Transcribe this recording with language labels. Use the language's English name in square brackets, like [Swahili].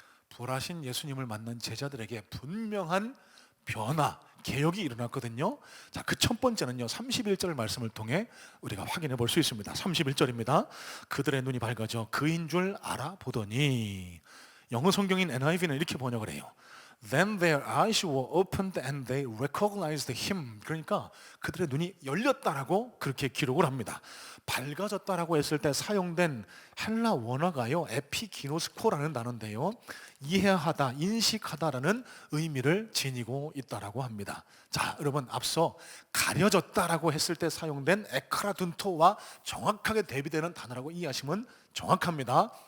[Korean] 부활하신 예수님을 만난 제자들에게 분명한 변화, 개혁이 일어났거든요. 자, 그 첫 번째는요, 31절 말씀을 통해 우리가 확인해 볼 수 있습니다. 31절입니다. 그들의 눈이 밝아져 그인 줄 알아보더니, 영어 성경인 NIV는 이렇게 번역을 해요. [English] Then their eyes were opened and they recognized him. [Korean] 그러니까 그들의 눈이 열렸다라고 그렇게 기록을 합니다. 밝아졌다라고 했을 때 사용된 헬라 원어가요, 에피기노스코라는 단어인데요, 이해하다, 인식하다라는 의미를 지니고 있다라고 합니다. 자, 여러분 앞서 가려졌다라고 했을 때 사용된 에크라둔토와 정확하게 대비되는 단어라고 이해하시면 정확합니다.